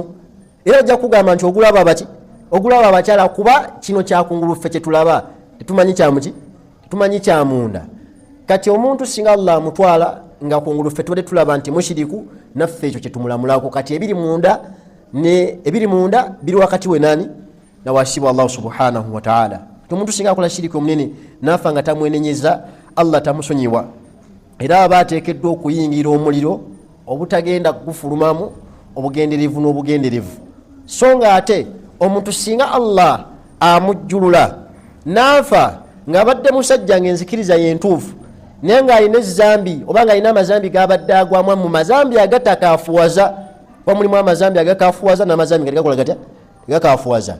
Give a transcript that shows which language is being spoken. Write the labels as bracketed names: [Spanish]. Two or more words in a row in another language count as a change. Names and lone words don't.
[Ganda] Era ojja kugamba nti ogulaba abaki, ogulaba abakyala, kuba kino kyakungulu ffe kye tulaba tetumanyi kyamuki, tetumanyi kyamunda. Kati omuntu singa Allah amutwala nga kungulu ffe tubadde tulaba nti mushiriku, naffe ekyo kye tumulamulako. Kati ebiri munda ne ebiri munda biri wakati we nani na wasibu [Arabic] الله سبحانه وتعالى. [Ganda] Omuntu singa akola shiriki omunene nafa nga tamwenenyeza, Allah tamusonyiwa. Era aba ateekeddwa okuyingira omuliro obutagenda kugufulumamu obugenderevu n'obugenderevu. So nga ate omuntu singa Allah amujjulula nafa ng'abadde musajja ng'enzikiriza yentuufu, naye ng'alina ezambi oba ng'alina amazambi g'abadde agwamu, mu mazambi agatakafuwaza, kuba mulimu amazambi agakafuwaza n'amazambi nga tegakola gatya, tegakafuwaza.